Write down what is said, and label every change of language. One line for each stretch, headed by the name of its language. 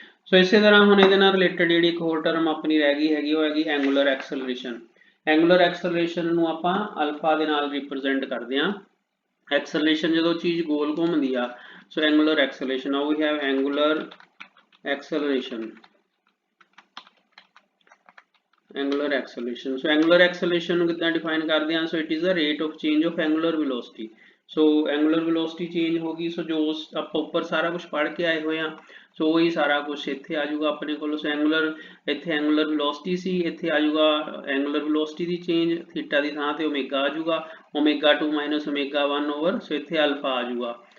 Punjabi: ਸੋ ਇਸੇ ਤਰ੍ਹਾਂ ਹੁਣ ਇਹਦੇ ਨਾਲ ਰਿਲੇਟਡ ਜਿਹੜੀ ਇੱਕ ਹੋਰ ਟਰਮ ਆਪਣੀ ਰਹਿ ਗਈ ਹੈਗੀ ਉਹ ਹੈਗੀ ਐਂਗੂਲਰ ਐਕਸਲਰੇਸ਼ਨ। ਐਂਗੂਲਰ ਐਕਸਲਰੇਸ਼ਨ ਨੂੰ ਆਪਾਂ ਅਲਫਾ ਦੇ ਨਾਲ ਰਿਪਰੈਜ਼ੈਂਟ ਕਰਦੇ ਹਾਂ। ਐਕਸਲਰੇਸ਼ਨ ਜਦੋਂ ਚੀਜ਼ ਗੋਲ ਘੁੰਮਦੀ ਆ, ਸੋ angular acceleration,
English: Now we have angular acceleration. Angular acceleration, so angular acceleration
Punjabi: ਨੂੰ ਕਿੱਦਾਂ ਡਿਫਾਈਨ ਕਰਦੇ ਹਾਂ?
English: so it is the rate of change of angular velocity,
Punjabi: so angular velocity change ਹੋ ਗਈ, ਸੋ ਜੋ ਆਪਾਂ ਉੱਪਰ ਸਾਰਾ ਕੁਝ ਪੜ੍ਹ ਕੇ ਆਏ ਹੋਏ ਆ, ਸੋ ਉਹੀ ਸਾਰਾ ਕੁਝ ਇੱਥੇ ਆ ਜਾਊਗਾ ਆਪਣੇ ਕੋਲ। ਸੋ ਐਂਗੂਲਰ, ਇੱਥੇ ਐਂਗੂਲਰ ਵੈਲੋਸਿਟੀ ਸੀ, ਇੱਥੇ ਆ ਜਾਊਗਾ ਐਂਗੂਲਰ ਵੈਲੋਸਿਟੀ ਦੀ ਚੇਂਜ, ਥੀਟਾ ਦੀ ਥਾਂ ਤੇ ਓਮੇਗਾ ਆ ਜਾਊਗਾ, ਓਮੇਗਾ 2 ਮਾਈਨਸ ਓਮੇਗਾ 1 ਓਵਰ, ਸੋ ਇੱਥੇ ਅਲਫਾ ਆ ਜਾਊਗਾ।